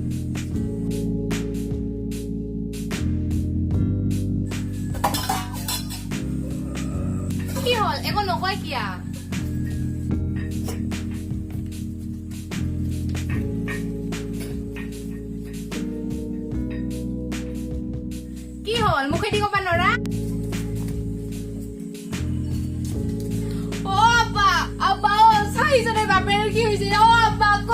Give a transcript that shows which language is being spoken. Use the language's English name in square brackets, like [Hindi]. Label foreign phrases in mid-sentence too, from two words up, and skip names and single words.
[Assamese] কি হল একো নকয় কিয়া কি হল মুখেদি কবা নৰা [Bangla] ও আব্বা আব্বা ও সাইজনে বাপের কি হইছে ও আব্বা